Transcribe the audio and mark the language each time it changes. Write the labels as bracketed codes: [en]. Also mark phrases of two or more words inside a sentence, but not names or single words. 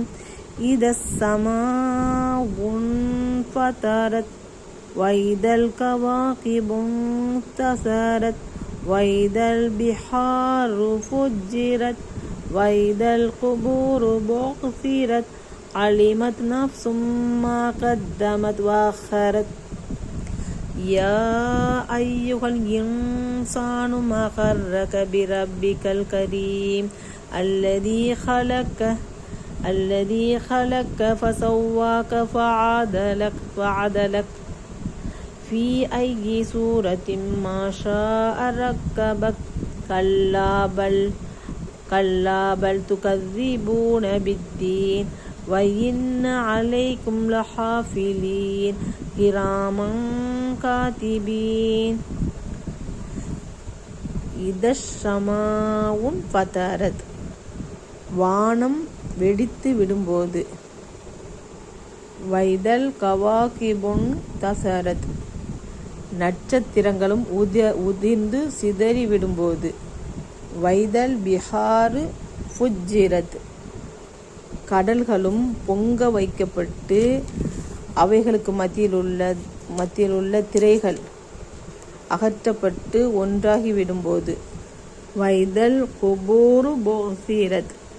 [ar] إذا السماء انفطرت وإذا الكواكب انتثرت وإذا البحار فجرت وإذا القبور بعثرت علمت نفس ما قدمت وأخرت يا أيها الإنسان ما غرك بربك الكريم அல்லதீ خلقك فسواك فعدلك في أي سورة ما شاء ركبك كلا بل تكذبون بالدين وإن عليكم لحافظين كراما كاتبين إذا السماء انفطرت [ta] வானம் வெடித்து விடும்போது, வைதல் [ar] الكواكب انتثرت [ta] நட்சத்திரங்களும் உதிர்ந்து சிதறி விடும்போது, [ar] وإذا البحار فجرت [ta] கடல்களும் பொங்க வைக்கப்பட்டு அவைகளுக்கு மத்தியில் உள்ள திரைகள் அகற்றப்பட்டு ஒன்றாகி விடும்போது, [ar] وإذا القبور بعثرت